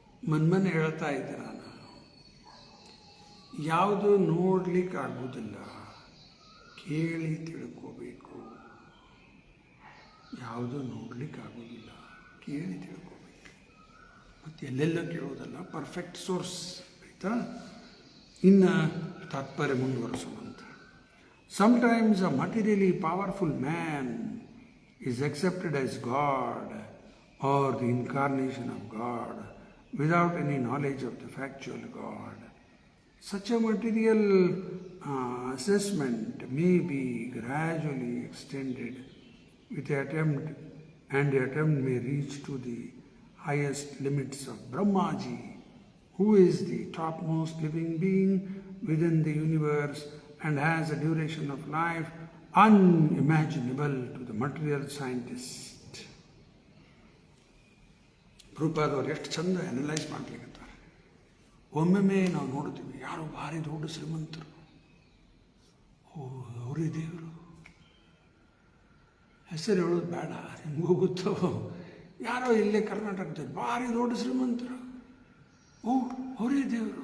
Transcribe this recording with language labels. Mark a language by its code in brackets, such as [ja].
[kn] ಮನ್ಮನೆ ಹೇಳ್ತಾ ಇದ್ದೆ ನಾನು, ಯಾವುದು ನೋಡ್ಲಿಕ್ಕೆ ಆಗುವುದಿಲ್ಲ, ಕೇಳಿ ತಿಳ್ಕೋಬೇಕು. ಯಾವುದು ನೋಡ್ಲಿಕ್ಕೆ ಆಗೋದಿಲ್ಲ, ಕೇಳಿ ತಿಳ್ಕೋಬೇಕು. ಮತ್ತು ಎಲ್ಲೆಲ್ಲ ಕೇಳೋದಲ್ಲ, [en] Perfect source. [kn] ಆಯಿತಾ? ಇನ್ನು ತಾತ್ಪರ್ಯ ಮುಂದುವರಿಸೋಣಂತ. [en] Sometimes a materially powerful man is accepted as God or the incarnation of God without any knowledge of the factual God. Such a material assessment may be gradually extended with the attempt, and the attempt may reach to the highest limits of Brahmaji, who is the topmost living being within the universe and has a duration of life unimaginable to the material scientist. [kn] ಪ್ರಭುಪಾದವ್ರು ಎಷ್ಟು ಚಂದ analyse ಮಾಡ್ಲಿಕ್ಕತ್ತಾರೆ. ಒಮ್ಮೊಮ್ಮೆ ನಾವು ನೋಡ್ತೀವಿ, ಯಾರು ಭಾರಿ ದೊಡ್ಡ ಶ್ರೀಮಂತರು, ಅವರೇ ದೇವರು. ಹೆಸರು ಹೇಳೋದು ಬೇಡ, ನಿಮಗೂ ಗೊತ್ತೋ. ಯಾರೋ ಇಲ್ಲೇ ಕರ್ನಾಟಕದಲ್ಲಿ ಭಾರಿ ದೊಡ್ಡ ಶ್ರೀಮಂತರು, ಅವರೇ ದೇವರು.